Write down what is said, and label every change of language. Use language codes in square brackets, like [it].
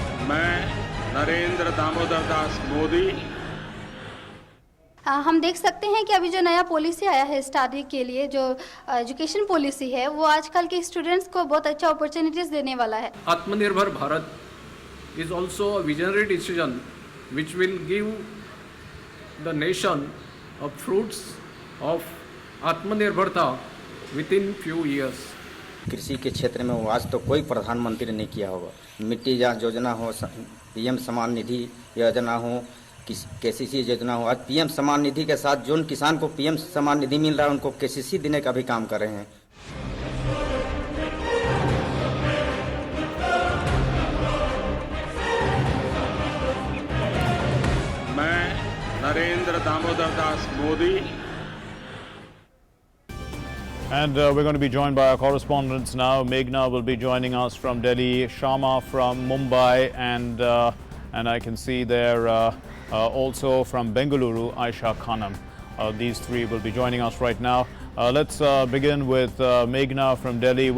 [hi] मैं नरेंद्र दामोदर दास मोदी हम देख सकते हैं कि अभी जो नया पॉलिसी आया है स्टडी के लिए, जो एजुकेशन पॉलिसी है, वो आजकल के स्टूडेंट्स को बहुत अच्छा अपॉर्चुनिटीज देने वाला है। [en] Atmanirbhar Bharat is also a visionary decision which will give the nation a fruits of atmanirbharta within few years. [hi] कृषि के क्षेत्र में वो आज तो कोई प्रधानमंत्री ने किया होगा। मिट्टी जांच योजना हो, पीएम सम्मान निधि योजना हो, केसीसी योजना हो, आज पीएम सम्मान निधि के साथ जो किसान को पीएम सम्मान निधि मिल रहा है उनको केसीसी देने का भी काम कर रहे हैं। मैं Narendra Damodar Das Modi [en] And we're going to be joined by our correspondents now. Meghna will be joining us from Delhi, Sharma from Mumbai, and I can see there also from Bengaluru, Aisha Khanam. These three will be joining us right now. Let's begin with Meghna from Delhi.